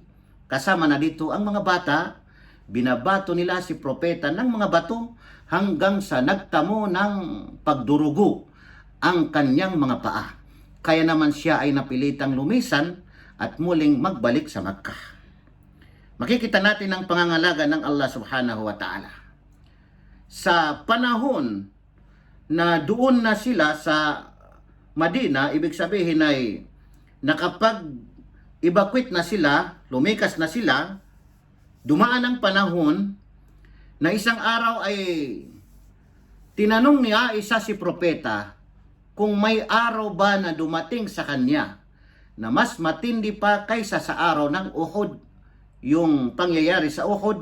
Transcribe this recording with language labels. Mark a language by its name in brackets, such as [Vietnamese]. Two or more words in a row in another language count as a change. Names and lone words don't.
[Filipino] Kasama na dito ang mga bata, binabato nila si propeta ng mga bato hanggang sa nagtamo ng pagdurugo ang kanyang mga paa. Kaya naman siya ay napilitang lumisan at muling magbalik sa Makkah. Makikita natin ang pangangalaga ng Allah [Arabic] سبحانه وتعالى. [Filipino] Sa panahon na doon na sila sa Madina, ibig sabihin ay nakapag-evacuate na sila, lumikas na sila, dumaan ang panahon na isang araw ay tinanong niya isa si propeta kung may araw ba na dumating sa kanya na mas matindi pa kaysa sa araw ng Uhud, yung pangyayari sa Uhud.